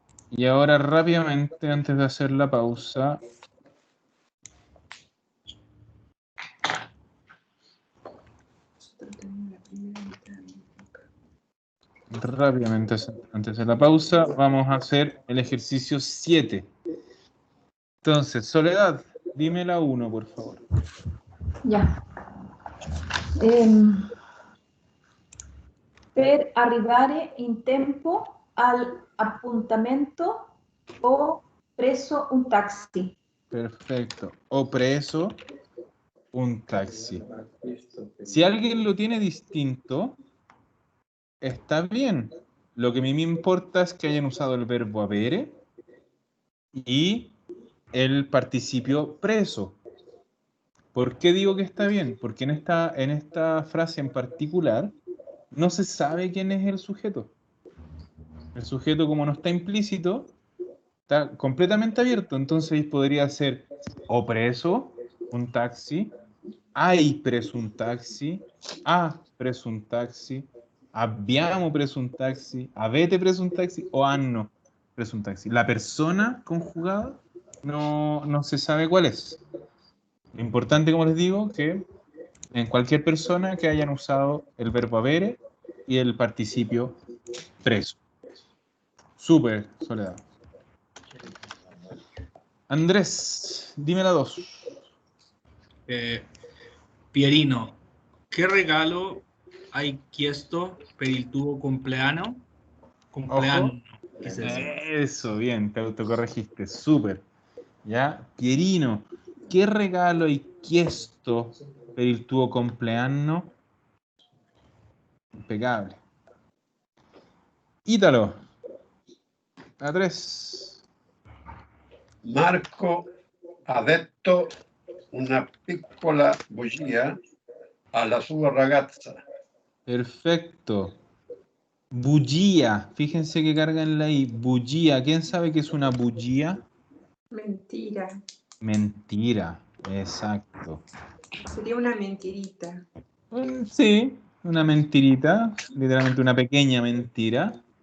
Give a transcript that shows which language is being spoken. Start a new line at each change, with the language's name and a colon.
Spanish: Y ahora rápidamente, antes de hacer la pausa, rápidamente antes de la pausa, vamos a hacer el ejercicio 7. Entonces, Soledad, dime la 1, por favor. Ya.
Italian: Per arrivare in tempo all'appuntamento ho preso un taxi.
Spanish: Perfecto.
Italian: O preso un taxi.
Spanish: Si alguien lo tiene distinto, está bien. Lo que a mí me importa es que hayan usado el verbo avere y el participio preso. ¿Por qué digo que está bien? Porque en esta frase en particular no se sabe quién es el sujeto. El sujeto, como no está implícito, está completamente abierto. Entonces podría ser
Italian: o preso un taxi,
Spanish: hai preso un taxi, ha preso un taxi, abbiamo preso un taxi, avete preso un taxi o hanno preso un taxi. La persona conjugada no se sabe cuál es. Lo importante, como les digo, que en cualquier persona que hayan usado el verbo avere y el participio preso. Súper, Soledad. Andrés, dime la 2.
Italian: Pierino, ¿qué regalo hai chiesto per il tuo compleanno? Compleanno.
Spanish: quise decir. Eso, bien, te autocorregiste. Súper. ¿Ya?
Italian: Pierino, ¿qué regalo hai chiesto per il tuo compleanno? Impecable.
Spanish: Ítalo, a 3.
Italian: Marco ha detto una piccola bugia alla sua ragazza.
Spanish: Perfecto. Bugia, fíjense que cargan la I. Bugia, ¿quién sabe qué es una bugia? Mentira. Mentira, exacto. Sería una mentirita. Sí, una mentirita, literalmente una pequeña mentira.